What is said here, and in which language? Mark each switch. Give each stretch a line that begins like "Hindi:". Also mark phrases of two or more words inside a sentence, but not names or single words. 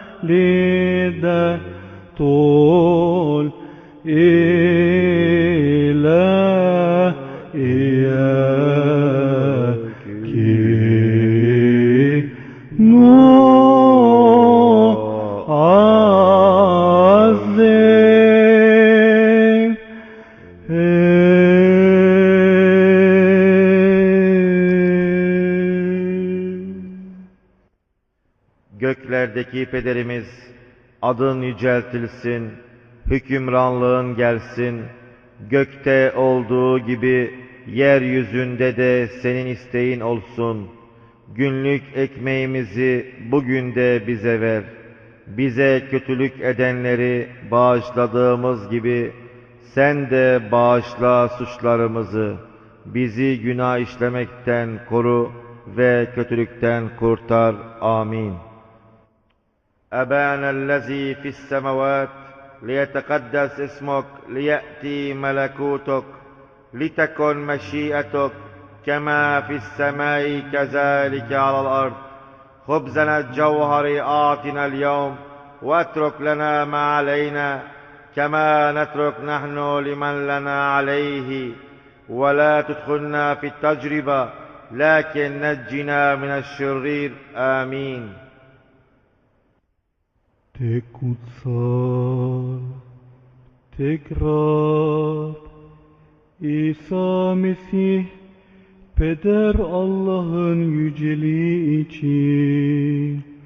Arabic: والدة الإله إياك نعظم.
Turkish: Göklerdeki pederimiz, adın yüceltilsin, hükümranlığın gelsin, gökte olduğu gibi yeryüzünde de senin isteğin olsun. Günlük ekmeğimizi bugün de bize ver. Bize kötülük edenleri bağışladığımız gibi sen de bağışla suçlarımızı. Bizi günah işlemekten koru ve kötülükten kurtar. Amin.
Arabic: أبانا الذي في السماوات ليتقدس اسمك ليأتي ملكوتك لتكن مشيئتك كما في السماء كذلك على الأرض خبزنا الجوهر أعطنا اليوم واترك لنا ما علينا كما نترك نحن لمن لنا عليه ولا تدخلنا في التجربة لكن نجنا من الشرير آمين.
Turkish: Tek kutsal, tekrar İsa Mesih, Peder Allah'ın yüceliği için.